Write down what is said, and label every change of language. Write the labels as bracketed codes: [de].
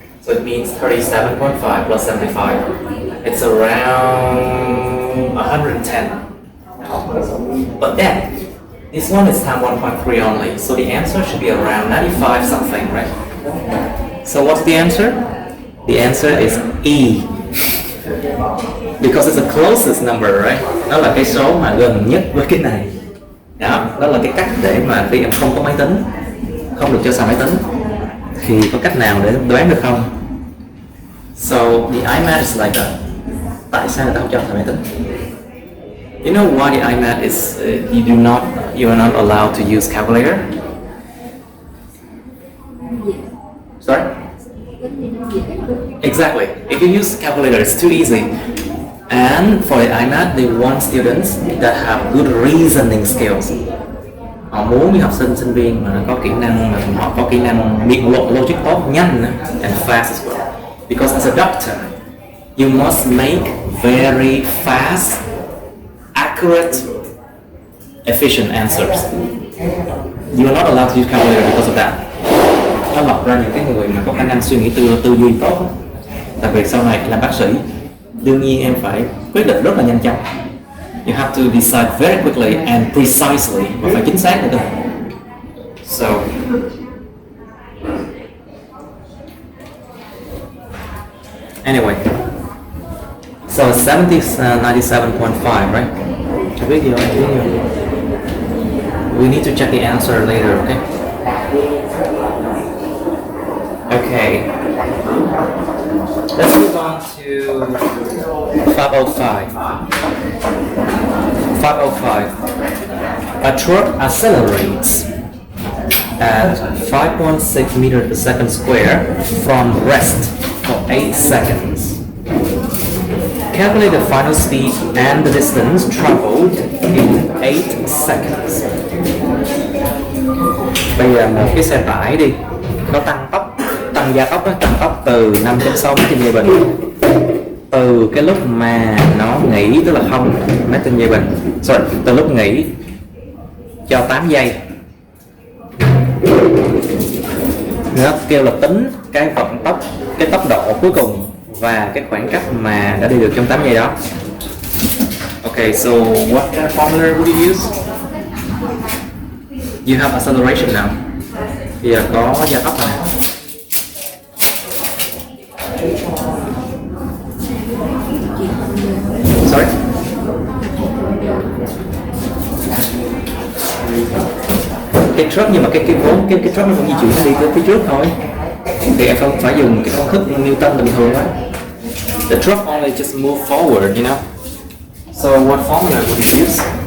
[en] So it means 37.5 plus 75. It's around 110. But then, this one is time 1.3 only. So the answer should be around 95 something, right? So what's the answer? The answer is E. Because it's the closest number, right? [vi] Nó là cái số mà gần nhất với cái này. Đó là cái cách để mà khi em không có máy tính, không được cho xài máy tính, thì có cách nào để đoán được không? [en] So the IMAT is like that. [vi] Tại sao người ta không cho xài máy tính? [en] You know why the IMAT is you are not allowed to use calculator? Sorry? Exactly. If you use calculator, it's too easy. And for the IMAT, they want students that have good reasoning skills. [vi] Họ muốn những học sinh viên mà có kỹ năng, họ có kỹ năng biện luận logic tốt, nhanh [en] and fast as well. Because as a doctor, you must make very fast, accurate, efficient answers. You are not allowed to use calculator because of that. [vi] Nó lọc ra những cái người mà có khả năng suy nghĩ tư duy tốt. Đặc biệt sau này làm bác sĩ, đương nhiên em phải quyết định rất là nhanh chóng. [en] You have to decide very quickly and precisely, [vi] và phải chính xác nữa. [en] So, anyway, so 97.5, right? Video. We need to check the answer later, okay? Okay. Let's move on to 505. 505. A truck accelerates at 5.6 meters per second square from rest for 8 seconds. Calculate the final speed and the distance traveled in 8 seconds. [vi] Bây giờ một cái xe tải đi, nó tăng gia tốc, tăng tốc từ 5.6 m/giây, từ cái lúc mà nó nghỉ, tức là 0 m/giây, từ lúc nghỉ cho 8 giây. Nó kêu là tính cái vận tốc, cái tốc độ cuối cùng và cái khoảng cách mà đã đi được trong 8 giây đó. [en] Okay, so what kind of formula would you use? You have acceleration now. [vi] Bây giờ có gia tốc này. [en] Sorry? [vi] Cái truck, nhưng mà cái truck nó vẫn di chuyển đi tới phía trước thôi, thì em không phải dùng cái công thức Newton bình thường đó. [en] The truck only just move forward, you know. So what formula would you use?